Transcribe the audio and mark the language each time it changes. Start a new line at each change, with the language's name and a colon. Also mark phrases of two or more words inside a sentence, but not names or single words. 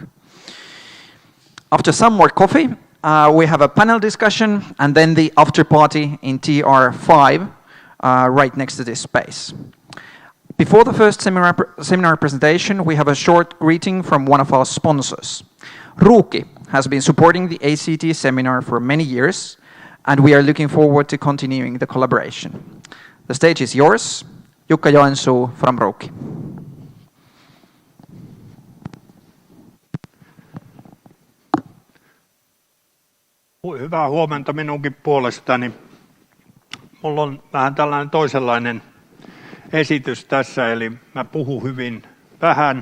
English: After some more coffee, we have a panel discussion and then the after party in TR5 right next to this space. Before the first seminar presentation, we have a short greeting from one of our sponsors. Ruukki has been supporting the ACT seminar for many years, and we are looking forward to continuing the collaboration. The stage is yours, Jukka Joensuu from Ruukki.
Finnish: Hyvää huomenta minunkin puolestani. Mulla on vähän tällainen toisenlainen esitys tässä, eli mä puhun hyvin vähän.